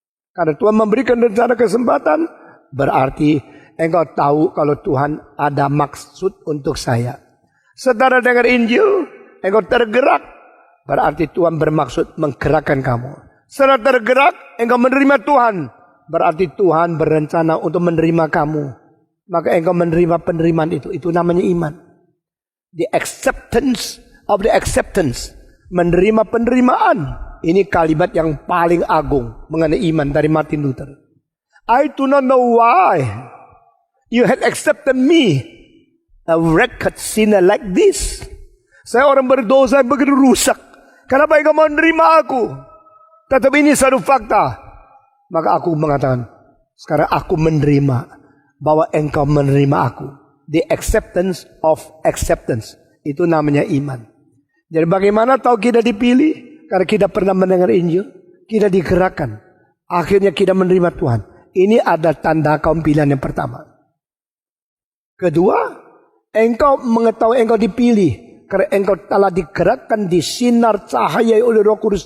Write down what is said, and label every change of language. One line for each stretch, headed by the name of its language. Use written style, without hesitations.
Indonesian: Karena Tuhan memberikan rencana kesempatan, berarti engkau tahu kalau Tuhan ada maksud untuk saya. Setelah dengar Injil, engkau tergerak. Berarti Tuhan bermaksud menggerakkan kamu. Setelah tergerak, engkau menerima Tuhan. Berarti Tuhan berencana untuk menerima kamu. Maka engkau menerima penerimaan itu. Itu namanya iman.
English: The acceptance of the acceptance.
Indonesian: Menerima penerimaan. Ini kalimat yang paling agung mengenai iman dari Martin Luther.
English: I do not know why you had accepted me, a wretched sinner like this.
Indonesian: Saya orang berdosa yang begitu rusak. Kenapa engkau mau menerima aku? Tetapi ini satu fakta. Maka aku mengatakan, sekarang aku menerima bahwa engkau menerima aku.
English: The acceptance of acceptance.
Indonesian: Itu namanya iman. Jadi bagaimana tahu kita dipilih? Karena kita pernah mendengar Injil. Kita digerakkan. Akhirnya kita menerima Tuhan. Ini ada tanda kaum pilihan yang pertama. Kedua, engkau mengetahui engkau dipilih. Karena engkau telah digerakkan di sinar cahaya oleh Roh Kudus.